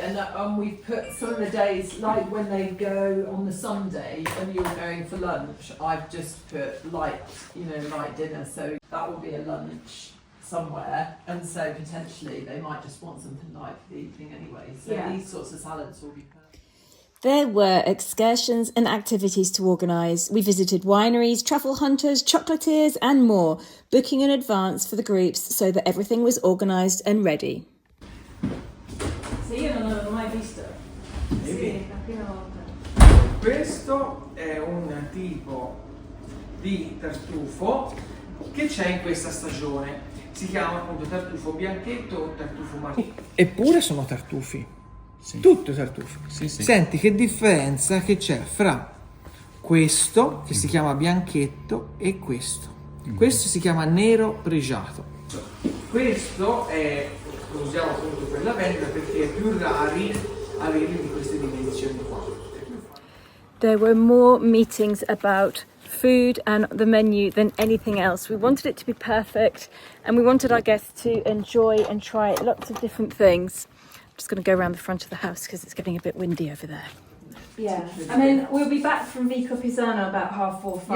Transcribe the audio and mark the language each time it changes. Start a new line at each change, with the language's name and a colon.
English: And we put some of the days, like when they go on the Sunday and you're going for lunch, I've just put light dinner, so that will be a lunch somewhere, and so potentially they might just want something light for the evening anyway. So these sorts of salads will be perfect. There were excursions and activities to organise. We visited wineries, truffle hunters, chocolatiers and more, booking in advance for the groups so that everything was organised and ready.
Italian: Se io non avevo mai visto. Sì, la prima volta. Questo è un tipo di tartufo che c'è in questa stagione. Si chiama appunto tartufo bianchetto o tartufo marrone. Eppure sono tartufi. Sì. Tutto tartufo. Sì. Senti che differenza che c'è fra questo che si chiama bianchetto e questo. Questo si chiama nero pregiato. Questo lo usiamo appunto per la vendita perché è più rari averli di queste dimensioni qua.
English: There were more meetings about food and the menu than anything else. We wanted it to be perfect, and we wanted our guests to enjoy and try lots of different things. I'm just going to go around the front of the house because it's getting a bit windy over there. Yeah, I mean, we'll be back from Vico Pisano about 4:30.